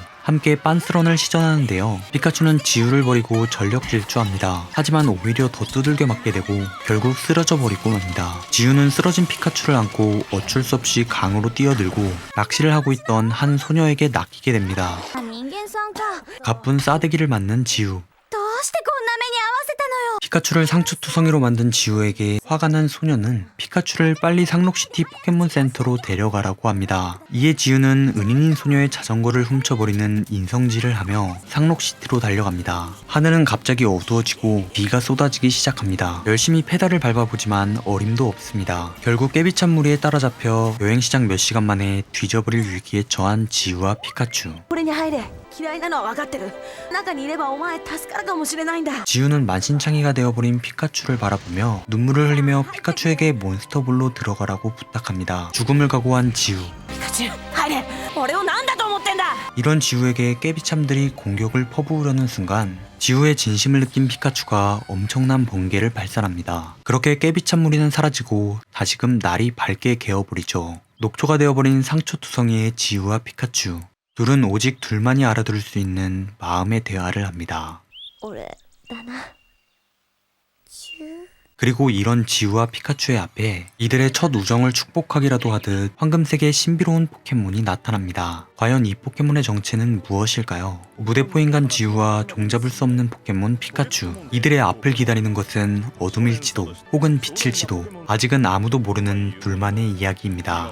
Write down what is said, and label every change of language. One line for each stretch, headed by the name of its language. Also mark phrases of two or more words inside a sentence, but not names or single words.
Korean: 함께 빤스런을 시전하는데요. 피카츄는 지우를 버리고 전력 질주합니다. 하지만 오히려 더 두들겨 맞게 되고 결국 쓰러져 버리고 맙니다. 지우는 쓰러진 피카츄를 안고 어쩔 수 없이 강으로 뛰어들고 낚시를 하고 있던 한 소녀에게 낚이게 됩니다.
Japanese: 人間さんか
Korean: 가쁜 싸대기를 맞는 지우.
Japanese: どうしてこんな目に遭わせたのよ
Korean: 피카츄를 상처투성이로 만든 지우에게 화가 난 소녀는 피카츄를 빨리 상록시티 포켓몬 센터로 데려가라고 합니다. 이에 지우는 은인인 소녀의 자전거를 훔쳐버리는 인성질을 하며 상록시티로 달려갑니다. 하늘은 갑자기 어두워지고 비가 쏟아지기 시작합니다. 열심히 페달을 밟아보지만 어림도 없습니다. 결국 깨비찬 무리에 따라잡혀 여행시장 몇 시간 만에 뒤져버릴 위기에 처한 지우와 피카츄.
Japanese: これに入れ。嫌いなのは分かってる。中にいればお前助かるかもしれないんだ。
Korean: 지우는 만신창이가 되어버린 피카츄를 바라보며 눈물을 흘리며 피카츄에게 몬스터볼로 들어가라고 부탁합니다. 죽음을 각오한 지우.
Japanese: ピカチュウ入れ。俺をなんだと思ってんだ。
Korean: 이런 지우에게 깨비참들이 공격을 퍼부으려는 순간 지우의 진심을 느낀 피카츄가 엄청난 번개를 발산합니다. 그렇게 깨비참 무리는 사라지고 다시금 날이 밝게 개어버리죠. 녹초가 되어버린 상처투성이의 지우와 피카츄. 둘은 오직 둘만이 알아들을 수 있는 마음의 대화를 합니다.
Japanese: 俺だな。チュウ。
Korean: 그리고 이런 지우와 피카츄의 앞에 이들의 첫 우정을 축복하기라도 하듯 황금색의 신비로운 포켓몬이 나타납니다. 과연 이 포켓몬의 정체는 무엇일까요? 무대포인간 지우와 종잡을 수 없는 포켓몬 피카츄. 이들의 앞을 기다리는 것은 어둠일지도 혹은 빛일지도 아직은 아무도 모르는 둘만의 이야기입니다.